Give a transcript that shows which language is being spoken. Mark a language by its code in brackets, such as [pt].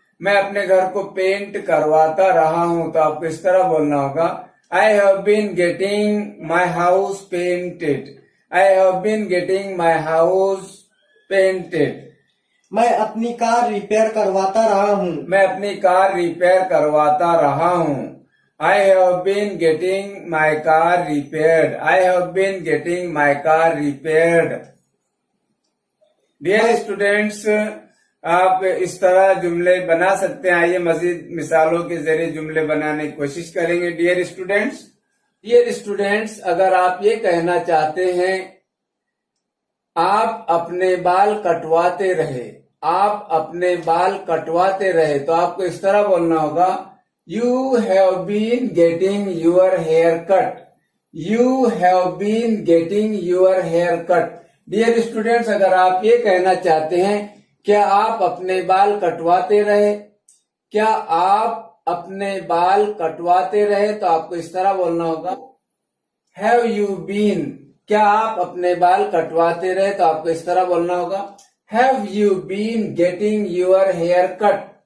[hi] मैं अपने घर को पेंट करवाता रहा हूँ, तो आपको इस तरह बोलना होगा, [en] I have been getting my house painted. I have been getting my house painted. [hi] मैं अपनी कार रिपेयर करवाता रहा हूँ। मैं अपनी कार रिपेयर करवाता रहा हूँ। [en] I have been getting my car repaired. I have been getting my car repaired. Dear students, [hi] आप इस तरह जुमले बना सकते हैं। आइए मजीद मिसालों के जरिए जुमले बनाने की कोशिश करेंगे। [en] dear students, [hi] अगर आप ये कहना चाहते हैं आप अपने बाल कटवाते रहे, आप अपने बाल कटवाते रहे, तो आपको इस तरह बोलना होगा, [en] You have been getting your hair cut. You have been getting your hair cut. Dear students, [hi] अगर आप ये कहना चाहते हैं क्या आप अपने बाल कटवाते रहे, क्या आप अपने बाल कटवाते रहे, तो आपको इस तरह बोलना होगा, [en] Have you been. [hi] क्या आप अपने बाल कटवाते रहे, तो आपको इस तरह बोलना होगा, [en] Have you been getting your hair cut.